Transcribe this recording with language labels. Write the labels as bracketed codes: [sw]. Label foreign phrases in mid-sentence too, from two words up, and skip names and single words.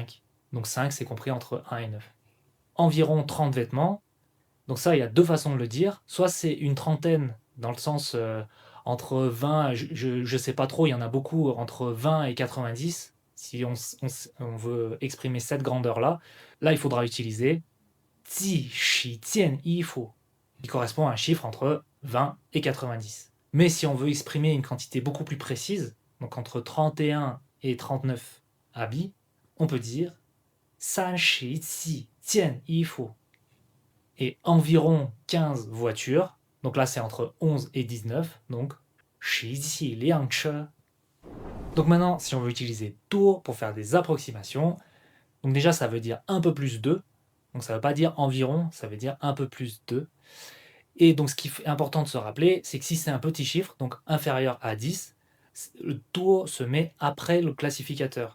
[fr] Donc 5, c'est compris entre 1 et 9. Environ 30 vêtements. Donc ça, il y a deux façons de le dire. Soit c'est une trentaine, dans le sens entre 20, je sais pas trop, il y en a beaucoup, entre 20 et 90. Si on veut exprimer cette grandeur-là, là, il faudra utiliser [zh] 计时件衣服, [fr] qui correspond à un chiffre entre 20 et 90. Mais si on veut exprimer une quantité beaucoup plus précise, donc entre 31 et 39 habits, on peut dire [zh] 30件衣服. [fr] Et environ 15 voitures, donc là c'est entre 11 et 19, donc [zh] 十几辆车. [fr] Donc maintenant, si on veut utiliser tour pour faire des approximations, donc déjà ça veut dire un peu plus de, donc ça ne veut pas dire environ, ça veut dire un peu plus de. Et donc ce qui est important de se rappeler, c'est que si c'est un petit chiffre, donc inférieur à 10, le tour se met après le classificateur.